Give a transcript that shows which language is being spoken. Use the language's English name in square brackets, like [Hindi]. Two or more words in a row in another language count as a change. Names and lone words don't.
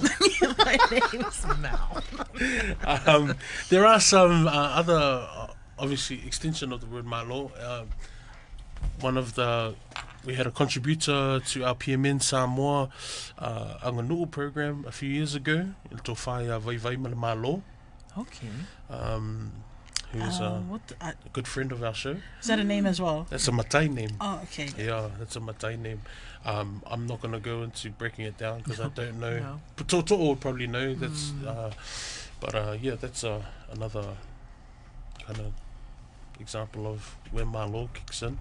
[English] My name's Mal. There are some other, obviously, extension of the word Malo. We had a contributor to our PMN Samoa Anganuu program a few years ago. [Samoan] Il tō whai vai Malo. [English] Okay. Who's a good friend of our show. Is that a name as well? That's a Matai name. Oh, okay. Yeah, that's a Matai name. I'm not going to go into breaking it down because I don't know. No. To'o would probably know. That's, that's another kind of example of where Malo kicks in.